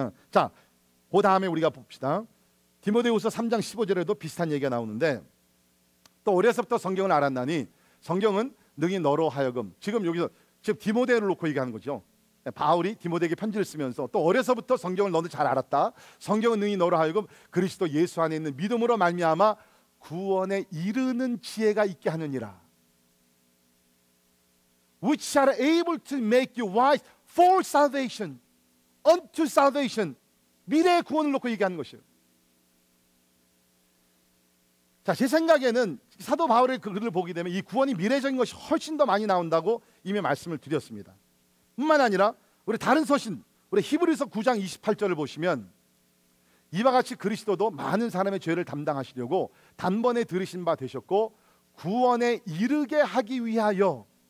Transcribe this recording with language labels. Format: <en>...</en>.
<ko>자, 그 다음에 우리가 봅시다. 디모데후서 3장 15절에도 비슷한 얘기가 나오는데, 또 어려서부터 성경을 알았나니 성경은 능히 너로 하여금, 지금 여기서 지금 디모데를 놓고 얘기하는 거죠. 바울이 디모데에게 편지를 쓰면서 또 어려서부터 성경을 너는 잘 알았다. 성경은 능히 너로 하여금 그리스도 예수 안에 있는 믿음으로 말미암아 구원에 이르는 지혜가 있게 하느니라.</ko> <en>Which are able to make you wise for salvation, unto salvation,</en> <ko>미래의 구원을 놓고 얘기하는 것이에요. 자, 제 생각에는 사도 바울의 그 글을 보게 되면 이 구원이 미래적인 것이 훨씬 더 많이 나온다고 이미 말씀을 드렸습니다. 뿐만 아니라 우리 다른 서신, 우리 히브리서 9장 28절을 보시면 이와 같이 그리스도도 많은 사람의 죄를 담당하시려고 단번에 들으신 바 되셨고 구원에 이르게 하기 위하여.</ko>